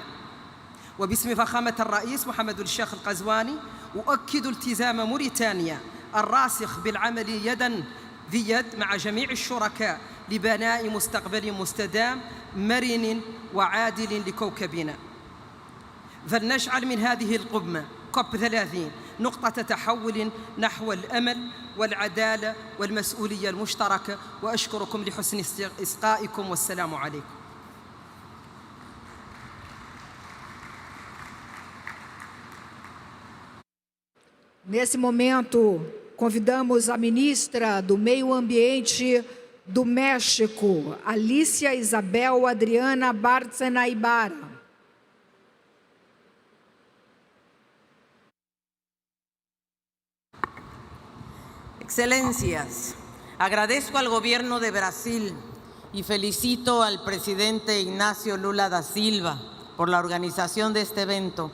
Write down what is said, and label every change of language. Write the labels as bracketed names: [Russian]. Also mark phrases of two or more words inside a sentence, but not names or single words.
[Arabic] وباسم فخامة الرئيس محمد الشيخ القزواني أؤكد التزام موريتانيا الراسخ بالعمل يداً في يد مع جميع الشركاء لبناء مستقبل مستدام مرن وعادل لكوكبنا. فلنجعل من هذه القمة COP30 نقطة تحول نحو الأمل والعدالة والمسؤولية المشتركة، وأشكركم لحسن إصغائكم والسلام عليكم. [Portuguese] Nesse momento, convidamos a ministra do Meio Ambiente do México, Alicia Isabel Adriana Bárcena Ibarra. [Spanish] Excelencias, agradezco al Gobierno de Brasil y felicito al presidente Inacio Lula da Silva por la organización de este evento.